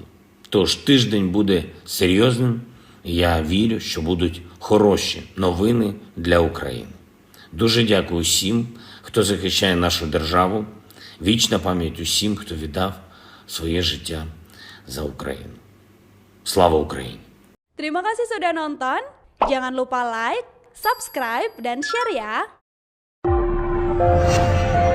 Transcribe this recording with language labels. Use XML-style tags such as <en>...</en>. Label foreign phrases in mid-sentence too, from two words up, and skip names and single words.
<uk>Тож тиждень буде серйозним, і я вірю, що будуть хороші новини для України. Дуже дякую всім, хто захищає нашу державу. Вічна пам'ять усім, хто віддав своє життя за Україну. Слава Україні!</uk> <id>Terima kasih sudah nonton. Jangan lupa like, subscribe, dan share ya.</id>